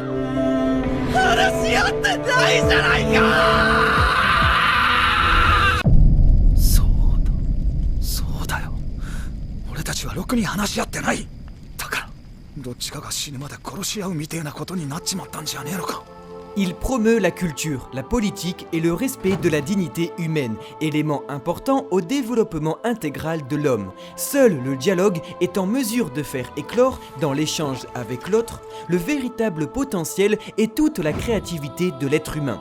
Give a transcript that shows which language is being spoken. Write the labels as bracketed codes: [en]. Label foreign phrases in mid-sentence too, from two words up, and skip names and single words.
[ja] 話し合ってないじゃないか！そうだよ。俺たちはろくに話し合ってない。だからどっちかが死ぬまで殺し合うみてえなことになっちまったんじゃねえのか。 [fr] Il promeut la culture, la politique et le respect de la dignité humaine, élément important au développement intégral de l'homme. Seul le dialogue est en mesure de faire éclore, dans l'échange avec l'autre, le véritable potentiel et toute la créativité de l'être humain.